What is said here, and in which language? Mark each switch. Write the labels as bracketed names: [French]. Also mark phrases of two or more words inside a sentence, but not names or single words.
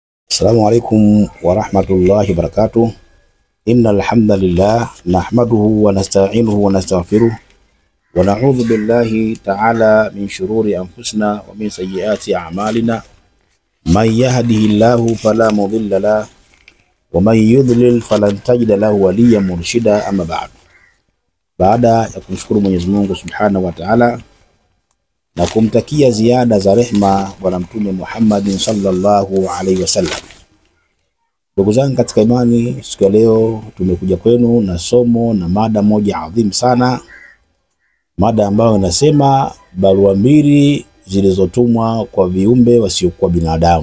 [Arabic] السلام عليكم ورحمة الله وبركاته. إن الحمد لله نحمده ونستعينه ونستغفره ونعوذ بالله تعالى من شرور أنفسنا ومن سيئات أعمالنا. من يهده الله فلا مضل له ومن يضلل فلن تجد له وليا مرشدا. أما بعد, [Swahili] baada ya kumshukuru Mwenyezi Mungu [Arabic] سبحانه وتعالى [Swahili] na kumtakia ziada za rehma bwana Mtume Muhammad [Arabic] صلى الله عليه وسلم. [Swahili] Ndugu zangu katika imani, siku ya leo tumekuja kwenu na somo na mada moja adhimu sana, mada ambayo inasema barua mbili zilizotumwa kwa viumbe wasiokuwa binadamu.